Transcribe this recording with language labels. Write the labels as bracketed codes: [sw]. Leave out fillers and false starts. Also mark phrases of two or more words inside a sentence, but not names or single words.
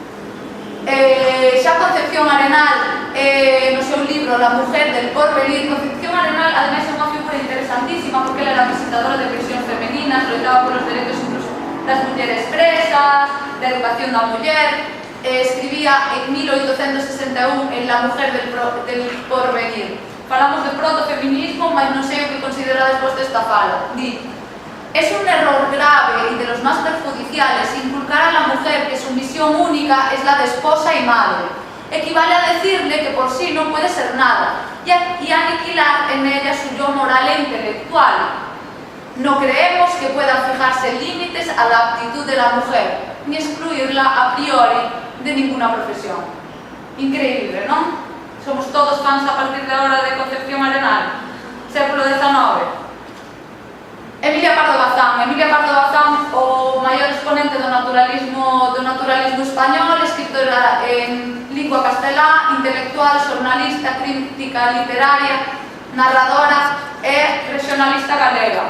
[gl] Xa Concepción Arenal, no seu libro La mujer del porvenir, Concepción Arenal ademais é unha figura interesantísima porque ela era visitadora de prisións femeninas, loitaba por os dereitos incluso das mulleres presas, da educación da muller, escribía en 1861 en La mujer del porvenir. Falamos de protofeminismo, mas non sei o que considerades vos desta fala. Di: [es] es un error grave y de los más perjudiciales inculcar a la mujer que su misión única es la de esposa y madre. Equivale a decirle que por sí no puede ser nada y aniquilar en ella su yo moral e intelectual. No creemos que puedan fijarse límites a la aptitud de la mujer. ni excluirla a priori de ninguna profesión. [gl] Increíble, non? Somos todos fans [es] a partir de ahora [gl] de Concepción Arenal, século XIX. Emilia Pardo Bazán, o maior exponente do naturalismo español, escritora en lingua castelá, intelectual, xornalista, crítica literaria, narradora e regionalista galega.